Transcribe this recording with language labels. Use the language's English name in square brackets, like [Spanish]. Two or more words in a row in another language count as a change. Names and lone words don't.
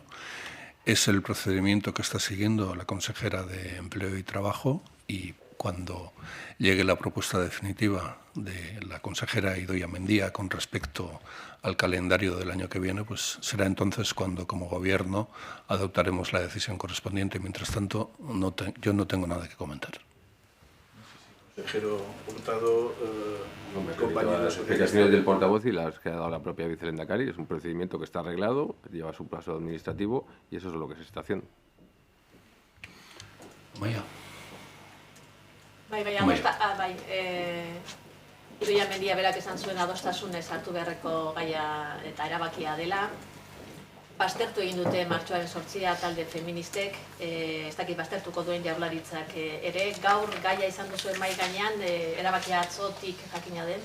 [Spanish] Es el procedimiento que está siguiendo la consejera de Empleo y Trabajo y cuando llegue la propuesta definitiva de la consejera Idoia Mendia con respecto al calendario del año que viene, pues será entonces cuando como Gobierno adoptaremos la decisión correspondiente. Mientras tanto, yo no tengo nada que comentar. Consejero Hurtado, compañeros las explicaciones del portavoz y las que ha dado la propia vicelehendakari. Es un procedimiento que está arreglado, lleva su plazo administrativo y eso es lo que se está haciendo. Maia. [Basque] Bai, Idoia Mendia berak esan zuen adostasunez hartu beharreko gaia eta erabakia dela. Baztertu egin dute martxoaren 8 talde feministek, ez dakit baztertuko duen Jaurlaritzak ere, gaur gaia izan duzuen mahai gainean, erabakia atzotik jakina den.